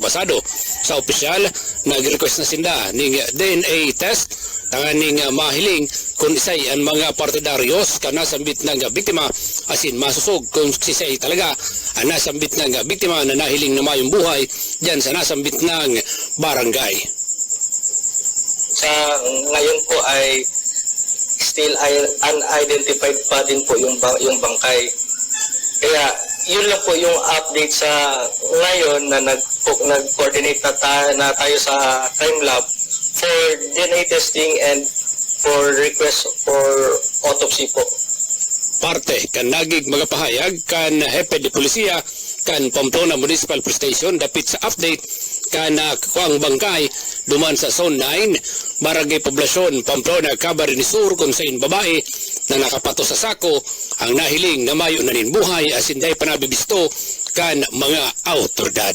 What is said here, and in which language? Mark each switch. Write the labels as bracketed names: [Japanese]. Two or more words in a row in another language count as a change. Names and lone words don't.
[Bikol] Basado sa opisyal, nag-request na sinda ning DNA test tanganing mahiling kung isay ang mga partidaryos ka nasambit ng biktima asin masusog kung isay talaga ang nasambit ng biktima na nahiling na mayong buhay dyan sa nasambit ng barangay. [Filipino] Sa ngayon po ay [English] still unidentified [Filipino] pa din po yung bangkay. Kaya yun lang po yung update sa ngayon na nag-coordinate na tayo sa crime lab [English] for DNA testing and for request for autopsy [Filipino] po. [Bikol] Parte kan nagig mga pahayag kan Hepe de Policia kan Pamplona Municipal Police Station dapit sa update kan kuang bangkay duman sa Zone 9, Barangay Poblasyon, Pamplona, Camarines Sur kung sain babae na nakapato sa sako ang nahiling na mayo na nin buhay asin day panabibisto kan mga autoridad.